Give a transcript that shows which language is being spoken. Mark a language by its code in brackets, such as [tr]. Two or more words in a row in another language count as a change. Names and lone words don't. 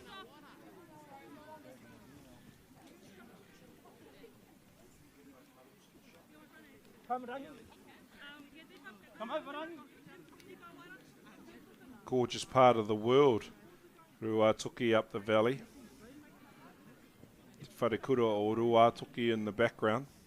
[en] Gorgeous part of the world. Ruatoki up the valley. Wharekura o Ruatoki in the background.